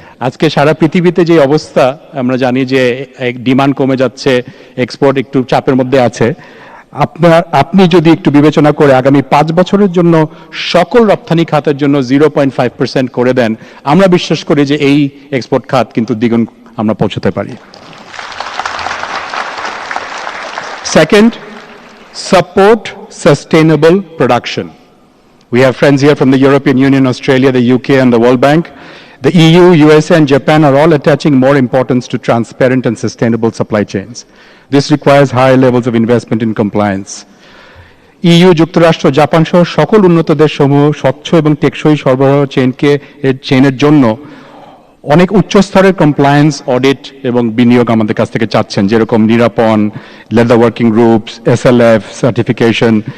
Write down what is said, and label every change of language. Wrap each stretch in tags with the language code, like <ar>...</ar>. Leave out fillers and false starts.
<bn>আজকে সারা পৃথিবীতে যে অবস্থা আমরা জানি যে ডিমান্ড কমে যাচ্ছে, এক্সপোর্ট একটু চাপের মধ্যে আছে, আপনি যদি একটু বিবেচনা করে আগামী 5 বছরের জন্য সকল রপ্তানি খাতের জন্য 0.5% করে দেন, আমরা বিশ্বাস করি যে এই এক্সপোর্ট খাত কিন্তু দ্বিগুণ আমরা পৌঁছতে পারি।</bn> <en>Second, support sustainable production. We have friends here from the European Union, Australia, the UK and the World Bank. The EU, USA and Japan are all attaching more importance to transparent and sustainable supply chains. This requires high levels of investment in compliance.</en> <bn>EU, যুক্তরাষ্ট্র, Japan সহ সকল উন্নত দেশসমূহ স্বচ্ছ এবং টেকসই সরবরাহ চেইনের জন্য অনেক উচ্চ স্তরের কমপ্লায়েন্স, অডিট এবং বিনিয়োগ আমাদের কাছ থেকে চাচ্ছেন, যেরকম নিরাপন, leather working groups, SLF certification.</bn>